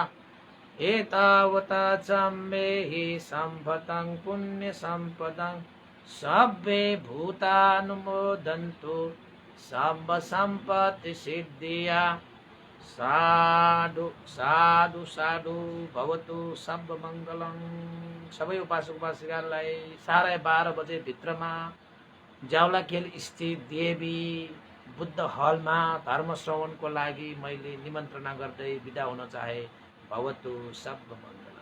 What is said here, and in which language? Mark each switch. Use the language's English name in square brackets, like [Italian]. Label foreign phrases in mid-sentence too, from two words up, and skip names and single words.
[Pali] एतावता च मे हि सम्भतं पुण्यसम्पदं सब्बे भूतानुमोदन्तु सर्वसम्पत्तिसिद्धिया। साधु साधु साधु भवतु सर्वमङ्गलम्। [Nepali] सबै उपासक उपासिकालाई 12:30 बजे भित्रमा जावलाखेल स्थित देवी बुद्ध हलमा धर्म श्रवणको लागि मैले निमन्त्रणा गर्दै बिदा हुन चाहे। [Pali] भवतु सर्वमङ्गलम्।